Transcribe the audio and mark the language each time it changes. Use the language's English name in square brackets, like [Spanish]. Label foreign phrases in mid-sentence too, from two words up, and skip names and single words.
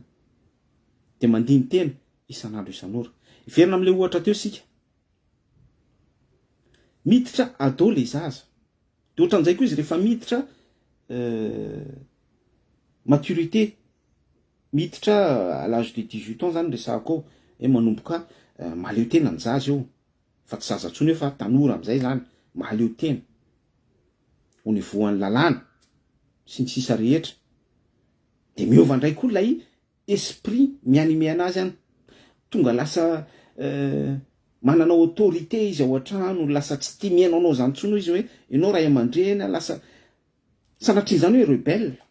[Malagasy] Dia mandiny tena isan'andro isan'ora. Iverina amin'ilay ohatra teo sika. Miditra ado le zaza. Dia ohatran'izay koa izy rehefa miditra maturité, miditra [French] à l'âge de 18 ans [Malagasy] zany resahako hoe manomboka mahaleo tena ny zaza eo, fa tsy zaza ntsony fa tanora amin'izay zany, mahaleo tena ho nivoan'ny lalàna sy ny sisa rehetra. Dia miova indray koa ilay esprit mianime anazy any, tonga lasa manana autorité izy ao an-trano, lasa tsy tia miainao zany ntsony izy hoe ianao ray aman-dreny, lasa sanatria zany hoe rebelle.